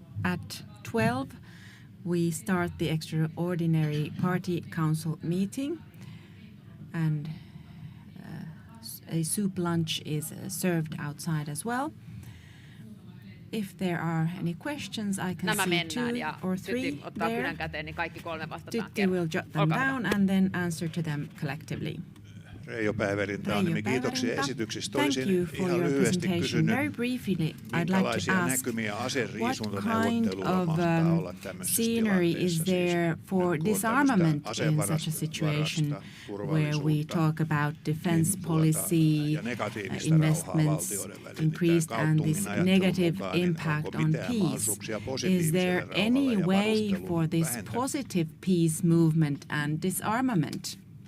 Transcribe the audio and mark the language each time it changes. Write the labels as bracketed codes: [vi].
[en] At 12, we start the extraordinary party council meeting, and a soup lunch is served outside as well. If there are any questions, I can see 2 or 3 there. Tytti will jot them down and then answer to them collectively. [fi] Reijo Päivärinta, niin kiitoksia esityksistä. Olisin ihan lyhyesti kysynyt, minkälaisia näkymiä aseriisuntaneuvotteluilla mahtaa olla tämmöisessä tilanteessa, [en] there for disarmament in such a situation where we talk about defense policy, investments increased and this negative impact on peace? Is there any way for this positive peace movement and disarmament?